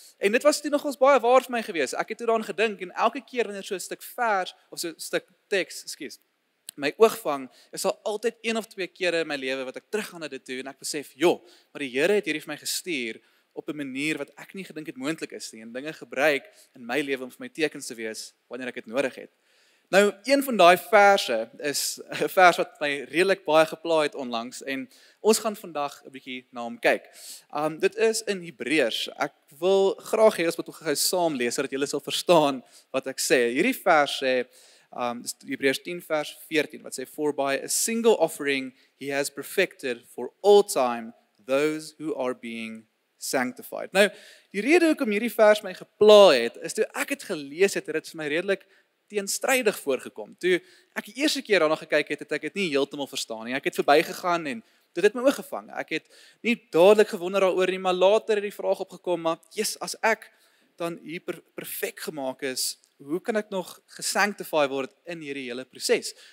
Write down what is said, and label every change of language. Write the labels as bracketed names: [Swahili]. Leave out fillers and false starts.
[Afrikaans] En dit was toe nogals baie waar vir my geweest. Ek het toe daaraan gedink en elke keer wanneer so 'n stuk vers of so 'n stuk teks, my oog vang, is al altyd 1 of 2 kere in my lewe wat ek teruggaan na dit toe en ek besef, maar die Here het hierdie vir my gestuur op 'n manier wat ek nie gedink het moontlik is nie en dinge gebruik in my lewe om vir my tekens te wees wanneer ek dit nodig het. Nou, een van daai verse is 'n vers wat my redelik baie gepla het onlangs en ons gaan vandag 'n bietjie na hom kyk. Dit is in Hebreërs. Ek wil graag hê ons moet gou saam lees sodat julle sal verstaan wat ek sê. Hierdie vers sê Hebreërs 10 vers 14 wat sê [English] for by a single offering he has perfected for all time those who are being sanctified. [Afrikaans] Nou, die rede hoekom hierdie vers my gepla het, is toe ek het gelees het dit vir my redelik teenstrydig voorgekom. Toe ek die eerste keer daarna gekyk het, het ek dit nie heeltemal verstaan nie. Ek het verbygegaan en dit het my oog gevang. Ek het nie dadelik gewonder daaroor nie, maar later het die vraag opgekom, maar as ek dan hier perfek gemaak is, hoe kan ek nog gesanctify word in hierdie hele proses?